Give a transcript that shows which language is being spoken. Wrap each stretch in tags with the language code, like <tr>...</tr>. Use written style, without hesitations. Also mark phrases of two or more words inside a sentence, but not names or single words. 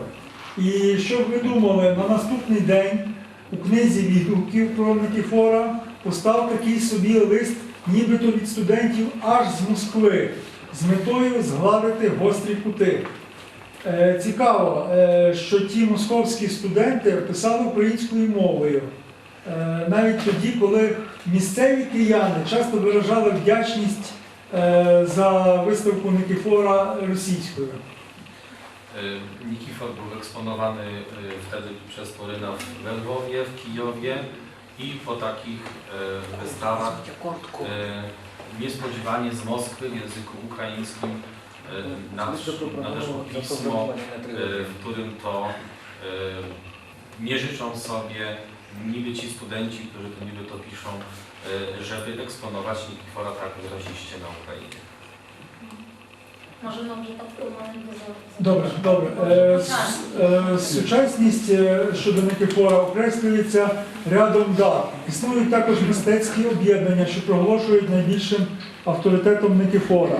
<uk>І що б ви думали, на наступний день у книзі відгуків про Никифора постав такий собі лист, нібито від студентів аж з Москви, з метою згладити гострі кути. Цікаво, що ті московські студенти писали українською мовою, навіть тоді, коли місцеві кияни часто виражали вдячність за виставку Никифора rosійською.</uk> <pl>Nikifor był eksponowany wtedy przez Poryna we Lwowie, w Kijowie i po takich wystawach niespodziewanie z Moskwy w języku ukraińskim nadeszło pismo, w którym to nie życzą sobie niby ci studenci, którzy to niby to piszą, żeby eksponować Nikifora tak wyraziście na Ukrainie.</pl> <uk>Може, нам вже так маленько Добре, добре. Сучасність щодо Никифора окреслюється рядом дат. Існують також мистецькі об'єднання, що проголошують найбільшим авторитетом Никифора.</uk>